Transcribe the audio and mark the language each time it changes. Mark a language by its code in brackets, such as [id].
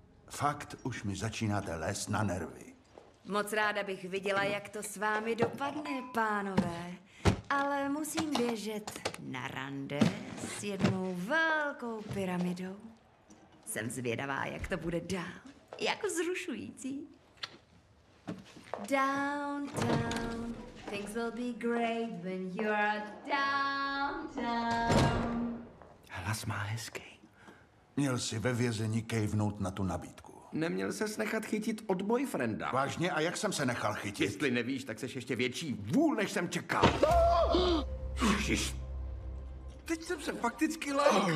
[cs] Fakt už mi začínáte lézt na nervy. Moc ráda bych viděla, jak to s vámi dopadne, pánové. Ale musím běžet na rande s jednou velkou pyramidou. Jsem zvědavá, jak to bude dál. Jako vzrušující. [en] Downtown, things will be great when you're downtown. [cs] Hlas má hezký. Měl si ve vězení kejvnout na tu nabídku. Neměl ses nechat chytit od boyfrienda. Vážně? A jak jsem se nechal chytit? Jestli nevíš, tak seš ještě větší vůl, než jsem čekal. Ježiš. Teď jsem se fakticky lek.